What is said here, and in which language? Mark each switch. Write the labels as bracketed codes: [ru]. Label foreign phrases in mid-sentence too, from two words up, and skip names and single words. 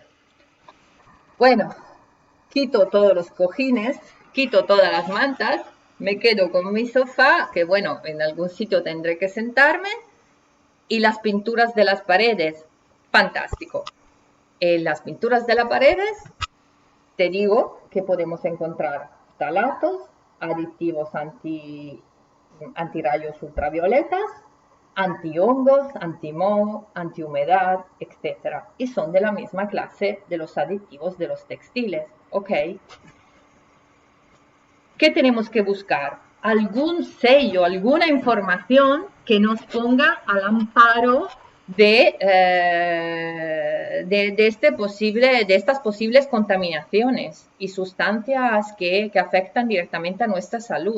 [es] Bueno, quito todos los cojines, quito todas las mantas, me quedo con mi sofá, que bueno, en algún sitio tendré que sentarme, y las pinturas de las paredes. Fantástico. En las pinturas de las paredes te digo que podemos encontrar ftalatos, aditivos antirrayos ultravioletas, antihongos, antimoho, antihumedad, etc. Y son de la misma clase de los aditivos de los textiles, ¿ok? ¿Qué tenemos que buscar? Algún sello, alguna información que nos ponga al amparo de estas posibles contaminaciones y sustancias que afectan directamente a nuestra salud.